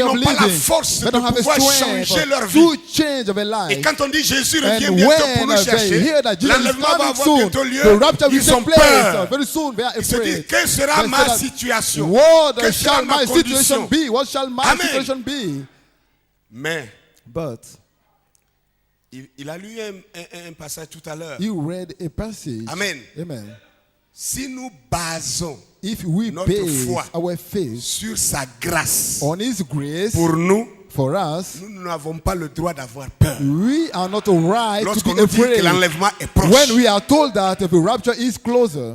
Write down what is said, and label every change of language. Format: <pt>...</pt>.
<fr>Ils</fr> <en>of</en> <fr>n'ont pas la</fr> <en>living.</en> <fr>force</fr> <en>They don't</en> <fr>de</fr> <en>have a</en> <fr>pouvoir</fr> <en>strength</en> <fr>changer leur</fr> <en>to</en> <fr>vie.</fr> <en>change their</en> <fr>Et</fr> <en>life.</en> <fr>quand on dit Jésus revient</fr> <en>And</en> <fr>bientôt pour</fr> <en>when</en> <fr>nous</fr> <en>they</en> <fr>chercher,</fr> <en>hear that Jesus is</en> <fr>l'enlèvement va</fr> <en>coming</en> <fr>avoir</fr> <en>soon,</en> <fr>bientôt lieu,</fr> <en>the rapture will</en> <fr>ils ont</fr> <en>take place.</en> <fr>peur.</fr> <en>Very soon they are</en> <fr>Ils se disent,</fr> <en>afraid.</en> <fr>quelle sera</fr> <en>They</en> <fr>ma</fr> <en>say that,</en> <fr>situation?</fr> <en>what</en> <fr>Quelle sera</fr> <en>shall</en> <fr>ma</fr> <en>my situation be? What shall my</en> <fr>Amen.</fr> <en>situation be?</en> <fr>Mais</fr> <en>But</en> <fr>il a lu un passage tout à l'heure.</fr> <en>you read a passage.</en> <fr>Amen.</fr> <en>Amen.</en> <fr>Si nous basons</fr> <en>If we</en> <fr>Notre</fr> <en>base</en> <fr>foi</fr> <en>our faith</en> <fr>sur sa grâce</fr> <en>on His grace</en> <fr>pour nous,</fr> <en>for us,</en> <fr>nous n'avons pas le droit d'avoir peur.</fr> <en>we are not right to</en> <fr>Lorsqu'on</fr> <en>be</en> <fr>nous dit que</fr> <en>afraid.</en> <fr>l'enlèvement est proche,</fr> <en>When we are told that the rapture is closer,</en>